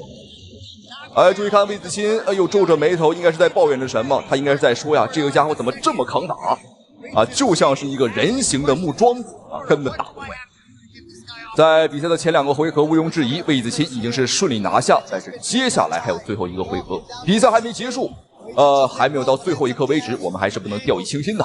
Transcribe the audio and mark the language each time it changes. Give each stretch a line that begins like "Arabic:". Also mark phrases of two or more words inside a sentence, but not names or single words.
Chinese: 哎，注意看魏子钦，哎呦，皺着眉頭，應該是在抱怨着什麼？他應該是在說呀，這個家伙怎麼這麼抗打啊？就像是一個人形的木樁子啊，根本打不壞。在比賽的前2個回合，毋庸置疑，魏子钦已經是順利拿下。但是接下來還有最後一個回合，比賽還沒結束，還沒有到最後一刻為止，我們還是不能掉以輕心的。